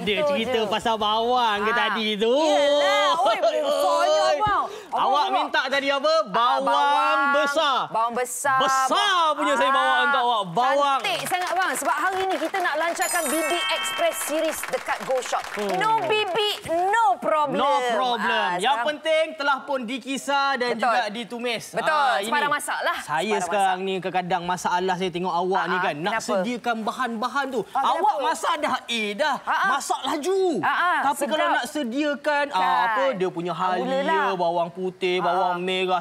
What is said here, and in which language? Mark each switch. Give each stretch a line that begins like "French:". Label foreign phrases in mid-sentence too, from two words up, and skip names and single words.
Malay: gitu cerita je. pasal bawang ke tadi tu? Yelah. Oi, besarnya abang. Awak minta tadi apa? Bawang besar. Bawang besar. Besar punya saya bawa untuk awak. Bawang. Cantik sangat bang. Sebab hari ni kita nak lancarkan BB Express series dekat Go Shop.
English: No BB, no problem. No problem.
Malay: Yang sekarang... penting telah pun dikisar dan juga ditumis. Betul. Sebarang masak lah. Saya sekarang ni kadang-kadang masalah saya tengok awak ni kan. Nak sediakan bahan-bahan tu. Awak masak dah dah. Masak laju. Tapi kalau nak sediakan apa dia punya halia, bawang putih, bawang merah.